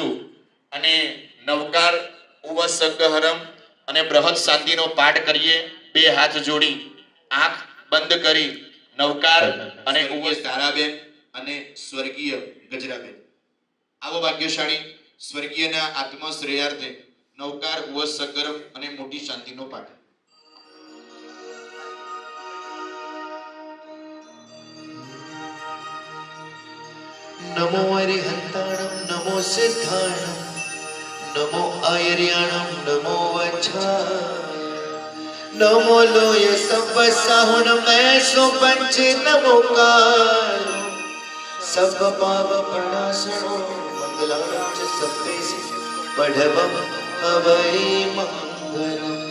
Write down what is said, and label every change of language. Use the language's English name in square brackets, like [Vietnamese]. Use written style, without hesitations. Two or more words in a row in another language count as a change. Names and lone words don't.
[Gujarati] અને નવકાર ઉવસગહરમ અને બૃહદ શાંતિનો પાઠ કરીએ. બે હાથ જોડી આંખ બંધ કરી નવકાર અને ઉવસ તારાબેન અને સ્વર્ગીય ગજરાબેન આવો ભાગ્યશાળી સ્વર્ગીયના આત્મા શ્રેયાર્થે નવકાર ઉવસગહરમ અને મોટી શાંતિનો પાઠ. [Prakrit languages] नमो अरिहंताणं नमो सिद्धाणं नमो आयर्याणं नमो वच्छाय नमो लोय सवसाहुणं ऐसो पंच नमोकार सब पाप प्रणाशनो मंगलाणं च सप्तेषु पढ़वं हवै मंगलम्